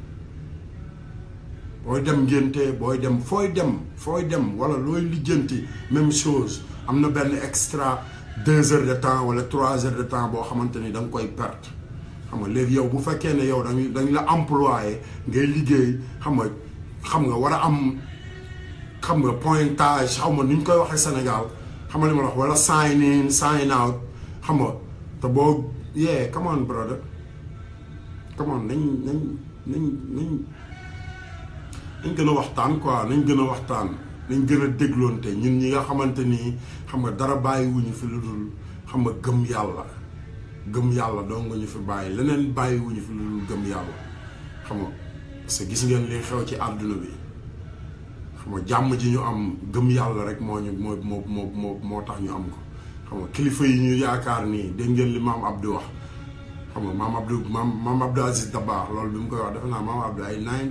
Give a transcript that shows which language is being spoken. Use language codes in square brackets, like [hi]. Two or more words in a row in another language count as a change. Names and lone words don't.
[wo] booy dem ngénte booy dem fooy dem wala looy lijjanti [fr] même chose [wo] am na benn [fr] extra 2 heures de temps [wo] wala [fr] 3 heures de temps [wo] boo xamante ni da nga koy perte xam nga léegi yow bu fekkee ne yow dañ la employé ngay liggéey xam nga war a am xam nga pointage xaw ma ni ñu koy waxee Sénégal xam nga li ma wax wala [en] sign in sign out [wo] xam nga te boo [en] come on brother come on [wo] nañ gën a waxtaan quoi nañ gën a waxtaan nañ gën a dégloonte ñun ñi nga xamante ni xam nga dara bàyyiwuñu fi lu dul xam nga gëm yàlla doo nga ñu fi bàyyi leneen bàyyiwuñu fi lu dul gëm yàlla xam nga [fr] parce que [wo] gis ngeen li xew ci àdduna bi xam nga jàmm ji ñu am gëm yàlla rek moo tax ñu am ko xam nga kilifa yi ñu yaakaar nii dégg ngeen li maam Abdou wax xam nga maam Abdou Aziz Dabakh loolu bi mu koy wax defe naa maam Abdou ay